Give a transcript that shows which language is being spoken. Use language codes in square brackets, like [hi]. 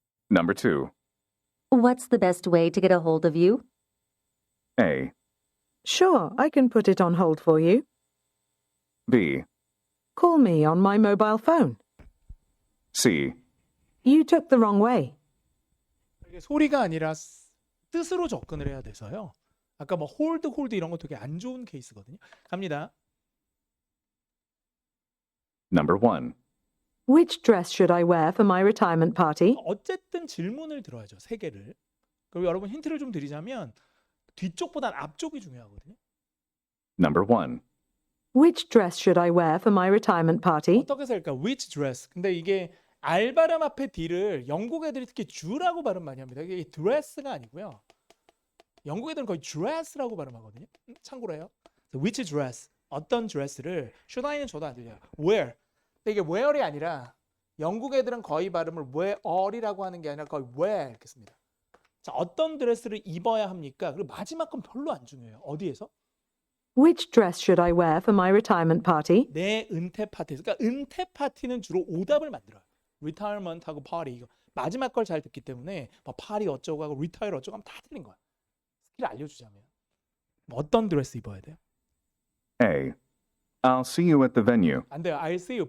[en] Number 2. What's the best way to get a hold of you? A. Sure, I can put it on hold for you. B. Call me on my mobile phone. C. You took the wrong way. [ko] 이게 소리가 아니라 뜻으로 접근을 해야 돼서요. 아까 뭐 홀드 이런 거 되게 안 좋은 케이스거든요. 갑니다. [en] Number 1. Which dress should I wear for my retirement party? [ko] 어쨌든 질문을 들어야죠. 세 개를. 그리고 여러분 힌트를 좀 드리자면 뒤쪽보단 앞쪽이 중요하거든요. [en] Number 1. Which dress should I wear for my retirement party? [ko] 어떻게 쓸까? [en] Which dress. [ko] 근데 이게 R 발음 앞에 D를 영국 애들이 특히 Ju라고 발음 많이 합니다. 이게 dress가 아니고요. 영국 애들은 거의 dress라고 발음하거든요. 참고로 해요. [en] Which dress. [ko] 어떤 드레스를 should I는 저도 안 들려요. [en] Where. [ko] 근데 이게 where이 아니라 영국 애들은 거의 발음을 where이라고 하는 게 아니라 거의 where 이렇게 씁니다. 자, 어떤 드레스를 입어야 합니까? 그리고 마지막 건 별로 안 중요해요. 어디에서? [en] Which dress should I wear for my retirement party? [ko] 내 은퇴 파티에서. 그러니까 은퇴 파티는 주로 오답을 만들어요. retirement하고 party 이거 마지막 걸 잘 듣기 때문에 뭐 party 어쩌고 하고 retire 어쩌고 하면 다 틀린 거야. 스킬 알려주자면 어떤 드레스 입어야 돼요? [en] A. I'll see you at the venue. [ko] 안 돼요. [en] I'll see you.